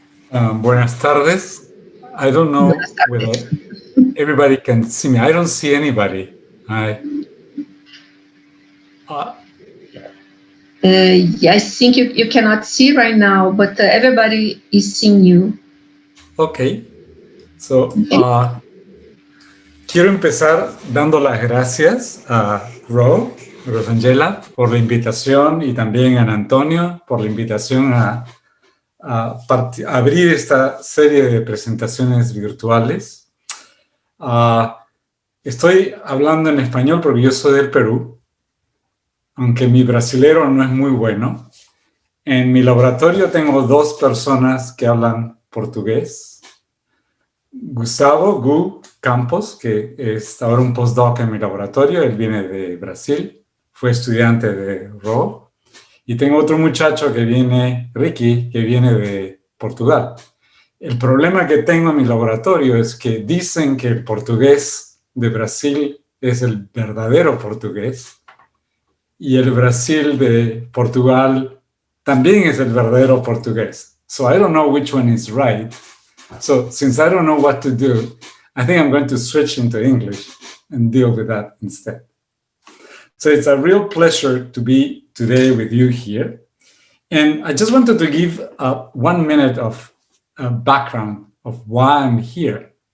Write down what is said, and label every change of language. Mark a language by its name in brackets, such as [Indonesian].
[Spanish] Buenas tardes. [English] I don't know whether everybody can see me. I don't see anybody. I think you cannot see right now, but everybody is seeing you. Okay. [Spanish] So, quiero empezar dando las gracias a Rosangela, por la invitación, y también a Antonio por la invitación a abrir esta serie de presentaciones virtuales. Estoy hablando en español porque yo soy del Perú, aunque mi brasilero no es muy bueno. En mi laboratorio tengo 2 personas que hablan portugués. Gustavo Gu Campos, que es ahora un postdoc en mi laboratorio, él viene de Brasil, fue estudiante de RO. Y tengo otro muchacho que viene, Ricky, que viene de Portugal. El problema que tengo en mi laboratorio es que dicen que el portugués de Brasil es el verdadero portugués y el Brasil de Portugal también es el verdadero portugués. [English] So I don't know which one is right. So since I don't know what to do, I think I'm going to switch into English and deal with that instead. So it's a real pleasure to be today with you here. And I just wanted to give 1 minute of background of why I'm here.